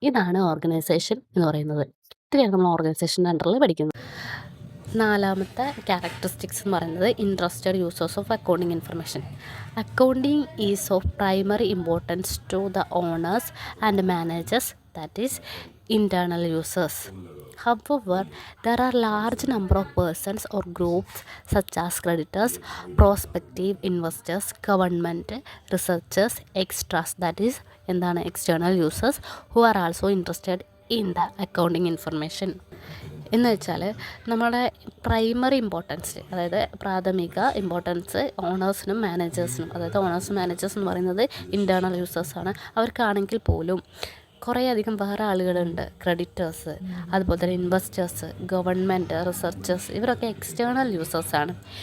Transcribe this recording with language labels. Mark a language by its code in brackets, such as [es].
[ml] ഇതാണ് ഓർഗനൈസേഷൻ എന്ന് പറയുന്നത്. ഇത്രയാണ് നമ്മൾ ഓർഗനൈസേഷൻ്റെ അണ്ടറിൽ പഠിക്കുന്നത്. നാലാമത്തെ ക്യാരക്ടറിസ്റ്റിക്സ് എന്ന് പറയുന്നത് [en] Interested users of accounting information. Accounting is of primary importance to the owners and managers, that is internal users. However, there are large number of persons or groups such as creditors, prospective investors, government, researchers, extras, that is [ml] എന്താണ് [en] external users, who are also interested in the accounting information. [ml] എന്ന് വെച്ചാൽ നമ്മുടെ primary importance, അതായത് പ്രാഥമിക importance ഓണേഴ്സിനും മാനേജേഴ്സിനും, അതായത് ഓണേഴ്സും managers എന്ന് പറയുന്നത് internal യൂസേഴ്സാണ്. അവർക്കാണെങ്കിൽ പോലും കുറേയധികം വേറെ ആളുകളുണ്ട്, ക്രെഡിറ്റേഴ്സ്, അതുപോലെ തന്നെ ഇൻവെസ്റ്റേഴ്സ്, ഗവൺമെൻറ്, റിസർച്ചേഴ്സ്, ഇവരൊക്കെ എക്സ്റ്റേണൽ യൂസേഴ്സാണ്.